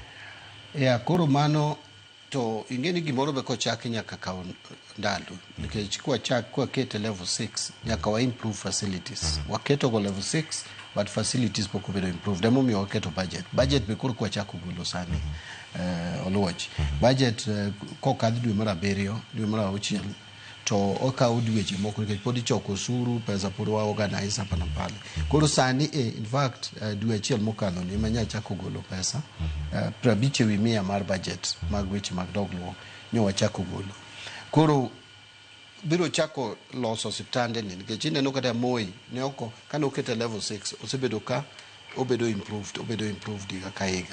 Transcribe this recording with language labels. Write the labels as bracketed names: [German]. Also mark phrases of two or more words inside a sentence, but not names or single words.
[Luo (Kenya and Tanzania)] Koro mano to ingeni gimoro be kochaki nyaka kaw ndalo nikech kwa kete level 6 nyaka wa [English] improve facilities. [Luo (Kenya and Tanzania)] Waketo go level 6 [English] but facilities [Luo (Kenya and Tanzania)] poko bedo improve. Demo mi waketo budget be koro kwa chako gulo sani oluoch budget kokadhi dwe mar 7 dwe mar 6 to okaw dweche moko nikech pod ichoko osuru pesa pod wa organize [Swahili] hapa na pale. [Luo (Kenya and Tanzania)] Koro sani [English] in fact [Luo (Kenya and Tanzania)] dwe achiel mokalo ni manya chako golo pesa 50% mar budget mag weche mag dongruok nyo wachako golo. Koro biro chako loso osiptande ni nikech ineno kata Moi ne oko kane okete level 6 osebedo ka obedo improved higa ka higa.